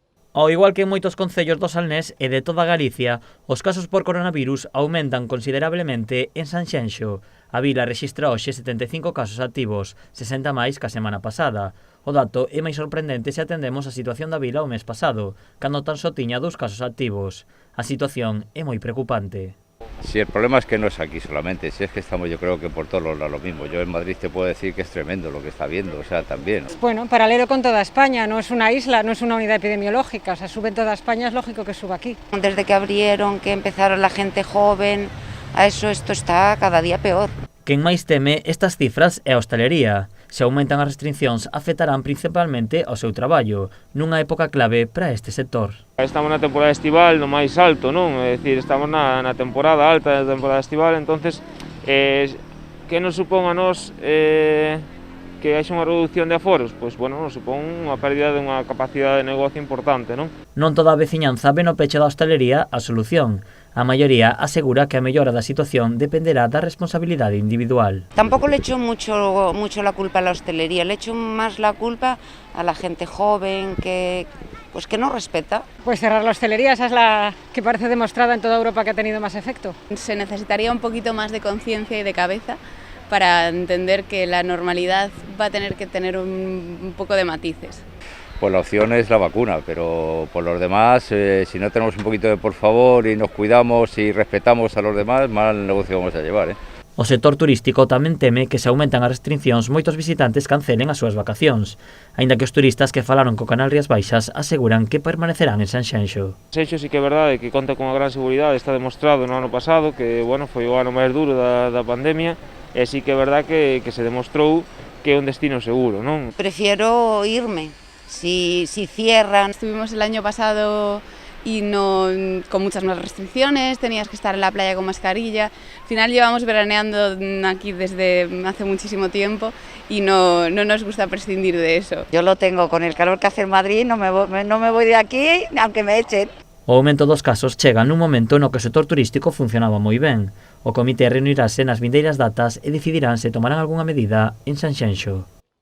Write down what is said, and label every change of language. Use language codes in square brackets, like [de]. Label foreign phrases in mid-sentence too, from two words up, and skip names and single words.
[gl] Ao igual que en moitos concellos do Salnés e de toda Galicia, os casos por coronavirus aumentan considerablemente en Sanxenxo. A vila rexistra hoxe 75 casos activos, 60 máis que a semana pasada. O dato é máis sorprendente se atendemos a situación da vila o mes pasado, cando tan só tiña 2 casos activos. A situación é moi preocupante. [es] Si el problema es que no es aquí solamente, si es que estamos yo creo que por todos los lados lo mismo. Yo en Madrid te puedo decir que es tremendo lo que está viendo, o sea, también. Bueno, paralelo con toda España, no es una isla, no es una unidad epidemiológica, o sea, sube en toda España, es lógico que suba aquí. Desde que abrieron, que empezaron la gente joven, a eso esto está cada día peor. [gl] Quen máis teme estas cifras é a hostalería. Se aumentan as restriccións, afectarán principalmente ao seu traballo, nunha época clave para este sector. Estamos na temporada estival no máis alto, non? É dicir, estamos na temporada alta da temporada estival, entonces que nos supón a nós que haxe unha reducción de aforos? Pois, bueno, nos supón unha pérdida de unha capacidade de negocio importante, non? Non toda a veciñanza ve no peche da hostalería a solución. A maioría asegura que a mellora da situación dependerá da responsabilidade individual. [es] Tampoco le echo mucho la culpa a la hostelería, le echo más la culpa a la gente joven que no respeta. Pues cerrar la hostelería, esa es la que parece demostrada en toda Europa que ha tenido más efecto. Se necesitaría un poquito más de conciencia y de cabeza para entender que la normalidad va a tener que tener un poco de matices. Pues la opción es la vacuna, pero por los demás, si no tenemos un poquito de por favor y nos cuidamos y respetamos a los demás, mal negocio vamos a llevar. [gl] O sector turístico tamén teme que se aumentan as restriccións moitos visitantes cancelen as súas vacacións, aínda que os turistas que falaron co canal Rías Baixas aseguran que permanecerán en Sanxenxo. Seixo sí que é verdade que conta con unha gran seguridade, está demostrado no ano pasado que bueno, foi o ano máis duro da pandemia e sí que é verdade que se demostrou que é un destino seguro, non? [es] Prefiero irme. Si cierran. Estuvimos el año pasado y con muchas más restricciones, tenías que estar en la playa con mascarilla. Al final llevamos veraneando aquí desde hace muchísimo tiempo y no nos gusta prescindir de eso. Yo lo tengo, con el calor que hace en Madrid no me voy de aquí aunque me echen. [gl] O aumento dos casos chega nun momento no que o sector turístico funcionaba moi ben. O comité reunirase nas vindeiras datas e decidirán se tomarán algunha medida en Sanxenxo.